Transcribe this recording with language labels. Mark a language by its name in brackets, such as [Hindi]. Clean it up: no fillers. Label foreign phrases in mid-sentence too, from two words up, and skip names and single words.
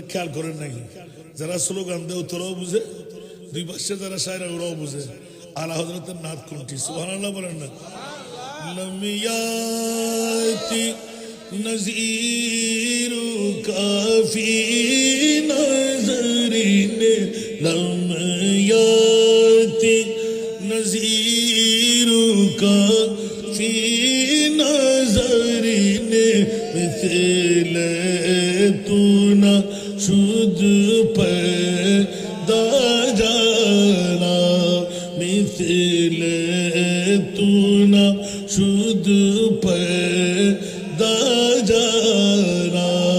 [Bangla] খেয়াল করেন নাকি যারা স্লোগান দেয় তোরাও বুঝে দুই পাশে যারা শায়রা ওরাও বুঝে আলা হযরতের নাত কোনটি সুবহানাল্লাহ বলেন না [Arabic] لم يأت نظيرك في نظر لم يأت نظيرك في [Persian] নজরিন مثل تو نہ شد پیدا جانا مثل تو نہ شد پیدا جانا